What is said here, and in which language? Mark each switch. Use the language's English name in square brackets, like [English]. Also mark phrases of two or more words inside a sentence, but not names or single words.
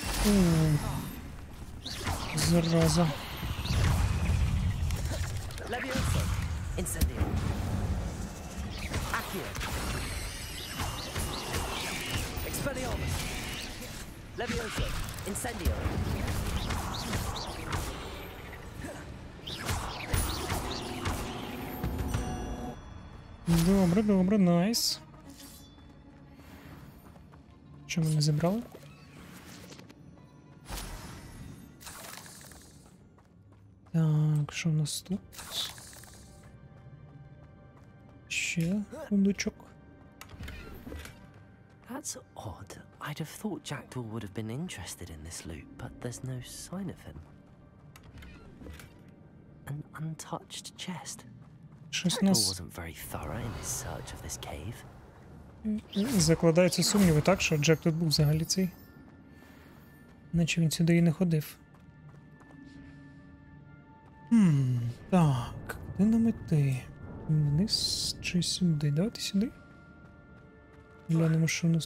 [Ukrainian] Зараза. Levioso. Incendio. Accio. Expelliarmus. Levioso. Incendio. Добре, добре, найс. Що ми не забрали? Так, що в нас тут? Ще сундучок. [English] That's odd. I'd have thought Jackdaw would have been interested in this loot, but there's no sign of him. An untouched chest. [Ukrainian] Щось Jackdaw нас [English] wasn't very thorough in his search of this cave. [Ukrainian] закладаються сумніви, так, що Джек тут був взагалі цей. Наче він сюди і не ходив. Так, де нам іти? Вниз чи сюди? Давайте сюди. Глянемо, що у нас.